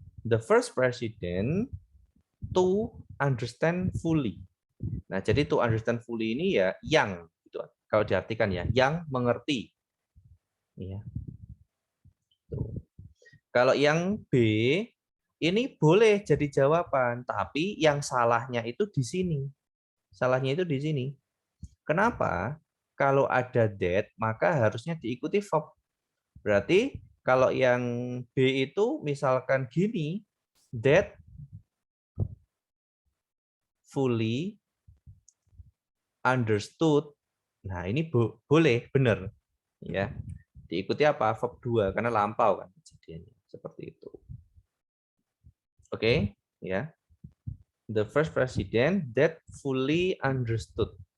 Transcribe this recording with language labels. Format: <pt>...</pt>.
<en>The first president to understand fully.</en> <id>Nah, jadi</id> <en>to understand fully</en> <id>ini ya yang gitu. Kalau diartikan ya, yang mengerti. Ya. Kalau yang B ini boleh jadi jawaban, tapi yang salahnya itu di sini. Salahnya itu di sini. Kenapa? Kalau ada that, maka harusnya diikuti verb. Berarti kalau yang B itu misalkan gini,</id> <en>that fully understood.</en> <id>Nah, ini boleh, benar. Ya. Diikuti apa? Verb 2 karena lampau kan kejadiannya. Seperti itu. Oke, ya.</id> <en>The first president that fully understood.</en>